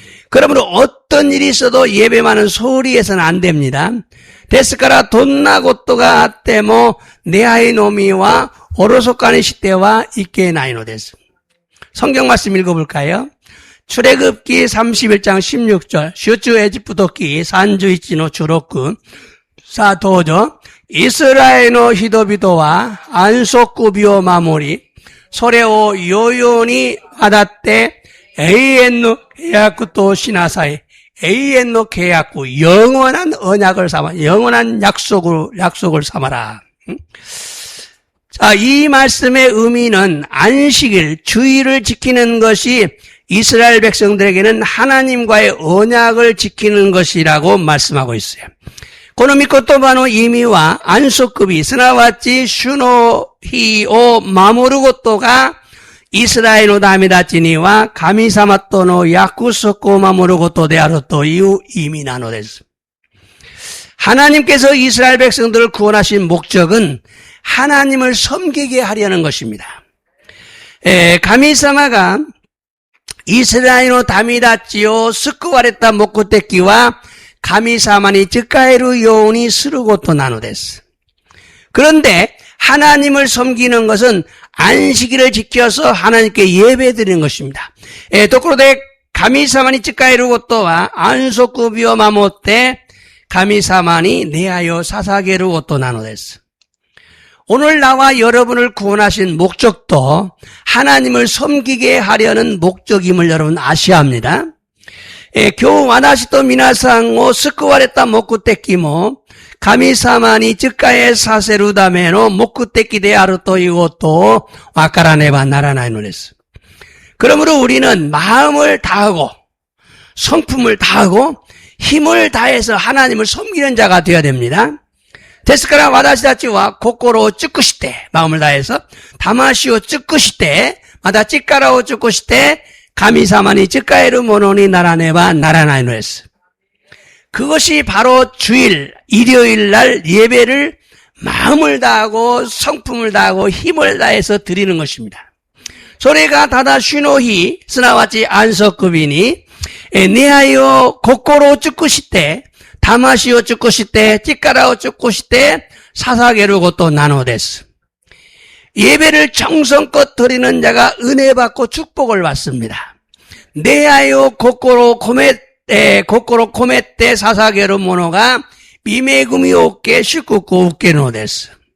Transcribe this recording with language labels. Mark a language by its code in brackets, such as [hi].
[ko] 그러므로 어떤 일이 있어도 예배만은 소홀히 해서는 안 됩니다. [ja] ですからどんなことがあっても礼拝のみはおろそかにしてはいけないのです。 [ko] 성경 말씀 읽어볼까요? 출애굽기 31장 16절 [ja] 슈주 에집트기 산주이치노 주로쿠 사도저 이스라엘の 人々は安息日を守りそれをよよにあたって永遠の契約としなさい。永遠の契約, [ko] 영원한 언약을 삼아, 영원한 약속을 삼아라. 자, 이 말씀의 의미는 안식일, 주일을 지키는 것이 이스라엘 백성들에게는 하나님과의 언약을 지키는 것이라고 말씀하고 있어요. [ja] この御言葉の意味は安息日、すなわち主の日を守ることがイスラエルの民たちには神様との約束を守ることであるという意味なのです。 [ko] 하나님께서 이스라엘 백성들을 구원하신 목적은 하나님을 섬기게 하려는 것입니다. [ja] 神様がイスラエルの民たちを救われた目的は神様に仕えるようにすることなのです。 [ko] 그런데 하나님을 섬기는 것은 안식일을 지켜서 하나님께 예배드리는 것입니다. [ja] ところで神様に仕えることは安息日を守って神様に礼拝を捧げることなのです。 [ko] 오늘 나와 여러분을 구원하신 목적도 하나님을 섬기게 하려는 목적임을 여러분 아셔야 합니다. [ja] 今日私と皆さんを救われた目的も神様に仕えさせるための目的であるということをわからねばならないのです。 [ko] 그러므로 우리는 마음을 다하고 성품을 다하고 힘을 다해서 하나님을 섬기는 자가 되어야 됩니다. [ja] ですから私たちは心を尽くして [ko] 마음을 다해서 [ja] 魂を尽くしてまた力を尽くして神様に仕えるものにならねばならないのです。 [ko] 그것이 바로 주일, 일요일 날 예배를 마음을 다하고 성품을 다하고 힘을 다해서 드리는 것입니다. [ja] それがただ主の日、すなわち安息日に礼拝を心を尽くして魂を尽くして力を尽くして捧げることなのです。 [ko] 예배를 정성껏 드리는 자가 은혜 받고 축복을 받습니다. [ja] 내하여心込めて捧げる者が恵みを受け祝福を受けるのです。